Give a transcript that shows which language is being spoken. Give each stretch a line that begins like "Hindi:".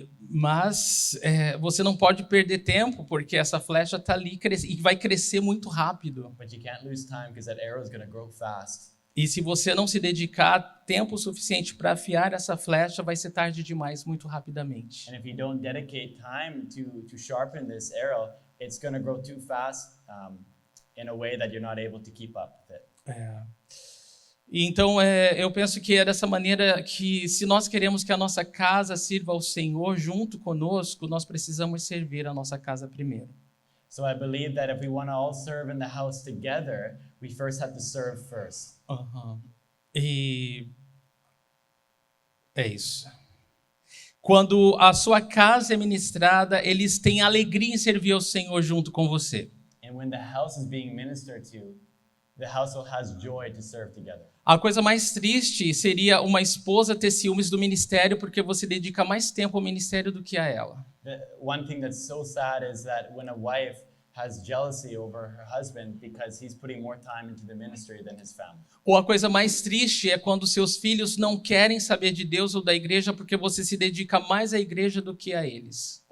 Portuguese: Mas você não pode perder tempo, porque essa flecha está ali e vai crescer muito rápido.
English: But you can't lose time because that arrow is going to grow fast.
Portuguese: E se você não se dedicar tempo suficiente para afiar essa flecha, vai ser tarde demais, muito rapidamente.
English: And if you don't dedicate time to sharpen this arrow, it's going to grow too fast in a way that you're not able to keep up with it.
Portuguese: E então, eu penso que é dessa maneira que, se nós queremos que a nossa casa sirva ao Senhor junto conosco, nós precisamos servir a nossa casa primeiro.
English: So I believe that if we want to all serve in the house together, we first have to serve first.
Portuguese: E é isso. Quando a sua casa é ministrada, eles têm alegria em servir ao Senhor junto com você.
English: And when the house is being ministered to, the household has joy to serve together.
Portuguese: A coisa mais triste seria uma esposa ter ciúmes do ministério porque você dedica mais tempo ao ministério do que a ela.
English: The one thing that's so sad is that when a wife has jealousy over her husband because he's putting more time into the ministry than his family.
Portuguese: Ou a coisa mais triste é quando seus filhos não querem saber de Deus ou da igreja porque você se dedica mais à igreja do que a eles.